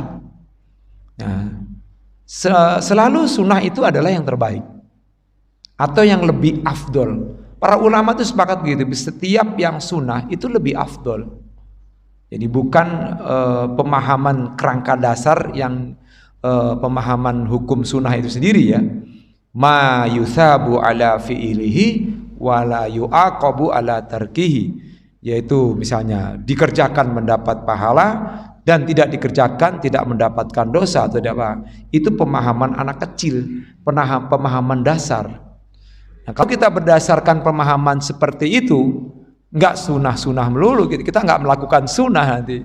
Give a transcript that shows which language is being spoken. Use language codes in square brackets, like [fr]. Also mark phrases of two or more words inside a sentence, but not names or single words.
[id] Nah, selalu sunnah itu adalah yang terbaik atau yang lebih afdol. Para ulama itu sepakat begitu, setiap yang sunnah itu lebih afdol. Jadi bukan pemahaman kerangka dasar yang pemahaman hukum sunnah itu sendiri ya. [ar] ما يثاب على فعله ولا يعاقب على تركه. [id] Yaitu misalnya dikerjakan mendapat pahala dan tidak dikerjakan tidak mendapatkan dosa atau apa. Itu pemahaman anak kecil, pemahaman dasar. Nah, kalau kita berdasarkan pemahaman seperti itu, nggak sunnah melulu, kita nggak melakukan sunnah nanti.